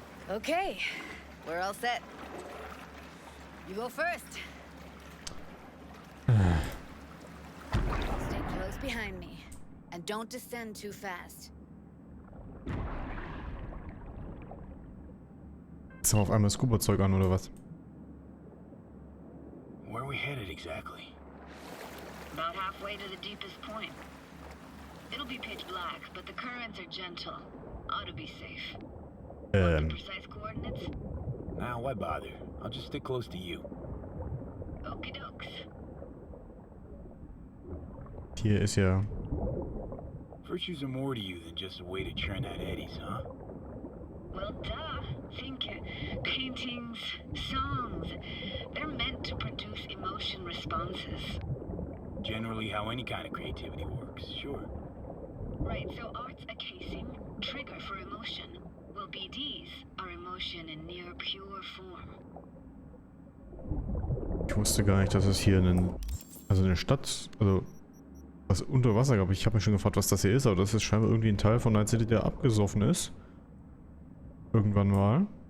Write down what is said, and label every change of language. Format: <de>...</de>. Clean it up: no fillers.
<en>Okay, we're all set. You go first. Stay close behind me, and don't descend too fast.</en> <de>Jetzt haben wir auf einmal Scuba-Zeug an, oder was?</de> <en>Where are we headed exactly? About halfway to the deepest point. It'll be pitch black, but the currents are gentle. Ought to be safe. Precise coordinates? Nah, why bother? I'll just stick close to you. Okie dokes.</en> <de>Hier ist ja...</de> <en>Virtues are more to you than just a way to churn out eddies, huh? Well, duh. Think paintings, songs. They're meant to produce emotion responses. Generally how any kind of creativity works, sure. Right, so art's a casing, trigger for emotion. Well, BDs are emotion in near pure form.</en> <de>Ich wusste gar nicht, dass es hier eine Stadt, also was unter Wasser gab. Ich habe mich schon gefragt, was das hier ist, aber das ist scheinbar irgendwie ein Teil von Night City, der abgesoffen ist. Irgendwann mal.</de>